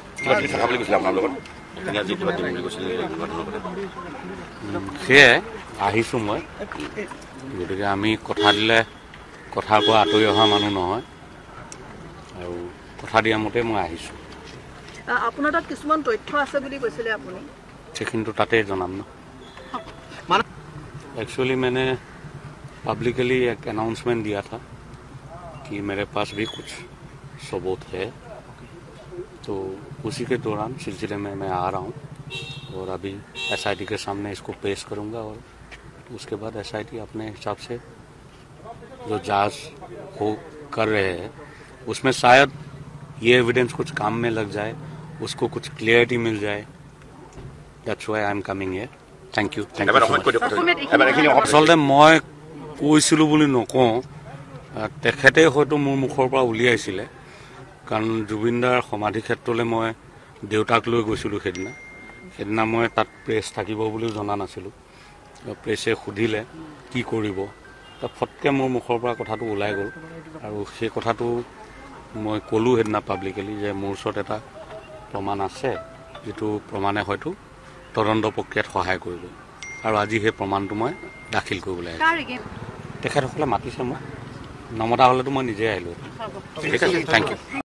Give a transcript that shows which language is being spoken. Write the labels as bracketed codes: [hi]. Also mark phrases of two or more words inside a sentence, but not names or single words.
[as] সেয়ে আহিছোঁ মই গতিকে আমি কথা দিলে কথাৰ পৰা আঁতৰি অহা মানুহ নহয় আৰু কথা দিয়া মতে মই আহিছোঁ আপোনাৰ তাত কিছুমান তথ্য আছে বুলি কৈছিলে আপুনি সেখিনিতো তাতে জনাম ন [hi] एक्चुअली मैंने पब्लिकली एक अनाउंसमेंट दिया था कि मेरे पास भी कुछ सबूत है तो उसी के दौरान सिलसिले में मैं आ रहा हूँ और अभी एसआईटी के सामने इसको पेश करूँगा और उसके बाद एसआईटी अपने हिसाब से जो जांच हो कर रहे हैं उसमें शायद ये एविडेंस कुछ काम में लग जाए उसको कुछ क्लियरिटी मिल जाए दैट्स [en] why I am coming here thank you [hi] आसलते मैं [as] কৈছিলোঁ বুলি নকওঁ তেখেতে হয়তো মোৰ মুখৰ পৰা উলিয়াইছিলে কাৰণ জুবিনদাৰ সমাধি ক্ষেত্ৰলৈ মই দেউতাক লৈ গৈছিলোঁ সেইদিনা মই তাত প্ৰেছ থাকিব বুলিও জনা নাছিলোঁ প্ৰেছে সুধিলে কি কৰিব ফটকৈ মোৰ মুখৰ পৰা কথাটো ওলাই গ'ল আৰু সেই কথাটো মই ক'লোঁ সেইদিনা পাব্লিকেলি যে মোৰ ওচৰত এটা প্ৰমাণ আছে যিটো প্ৰমাণে হয়তো তদন্ত প্ৰক্ৰিয়াত সহায় কৰিব আৰু আজি সেই প্ৰমাণটো মই দাখিল কৰিবলৈ তেখেতসকলে মাতিছে মই নমতা হ'লেতো মই নিজে আহিলোঁ ঠিক আছে [en] thank you